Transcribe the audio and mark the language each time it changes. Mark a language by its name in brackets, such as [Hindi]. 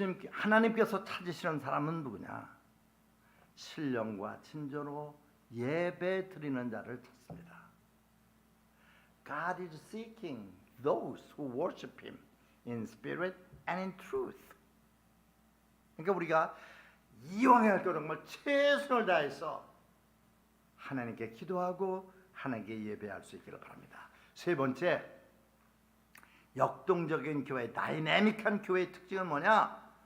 [Korean] 하나님께서 찾으시는 사람은 누구냐? 신령과 진정으로 예배 드리는 자를 찾습니다. [English] God is seeking those who worship Him in spirit and in truth. [Korean] 그러니까 우리가 이왕에 할 것 정말 최선을 다해서 하나님께 기도하고 하나님께 예배할 수 있기를 바랍니다. 세 번째, 역동적인 교회, 다이내믹한 교회의 특징은 뭐냐?